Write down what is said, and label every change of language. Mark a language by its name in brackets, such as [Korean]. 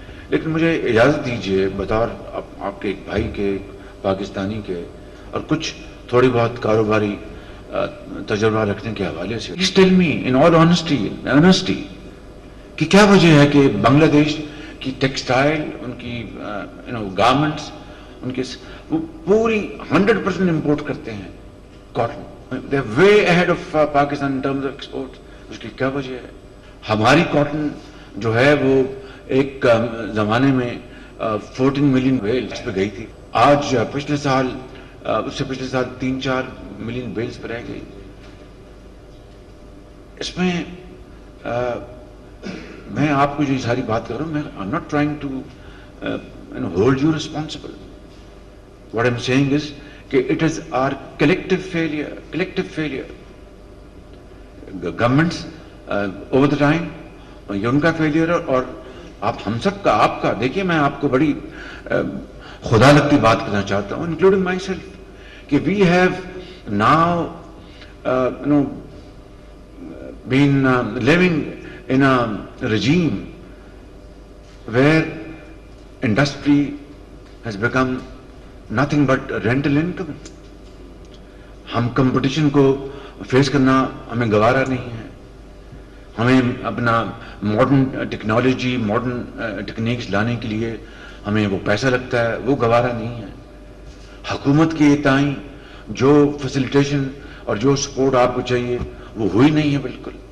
[Urdu] لیکن مجھے اجازت دیجیے بطور آپ کے ایک بھائی کے, ایک پاکستانی کے, اور کچھ تھوڑی بہت کاروباری تجربہ رکھنے کے حوالے سے, [English] Please tell me in all honesty [Urdu] کہ کیا وجہ ہے کہ بنگلہ دیش کی ٹیکسٹائل, ان کی گارمنٹس, ان کے وہ پوری 100% امپورٹ کرتے ہیں cotton. [English] They are way ahead of Pakistan in terms of exports. [Urdu] اس کی کیا وجہ ہے؟ ہماری کاٹن جو ہے وہ ایک زمانے میں 14 ملین بیلز پہ گئی تھی. آج پچھلے سال اس سے پچھلے سال 3-4 ملین بیلز پہ رہ گئی. اس میں میں آپ کو جو ساری بات کر رہا ہوں, میں [English] I'm not trying to hold you responsible. What I'm saying is کہ it is our collective failure. Governments over the time, [Urdu] یہ ان کا فیلئر ہے اور ہم سب کا, آپ کا. دیکھیے میں آپ کو بڑی خدا لگتی بات کرنا چاہتا ہوں, [English] Including myself, کہ we have now been living in a regime where industry has become nothing but rental income. [Urdu] ہم کمپٹیشن کو فیس کرنا ہمیں گوارا نہیں ہے. ہمیں اپنا ماڈرن ٹیکنالوجی، ماڈرن ٹیکنیکس لانے کے لیے ہمیں وہ پیسہ لگتا ہے، وہ گوارا نہیں ہے. حکومت کے تئیں جو فیسیلیٹیشن اور جو سپورٹ آپ کو چاہیے وہ ہوئی نہیں ہے بالکل.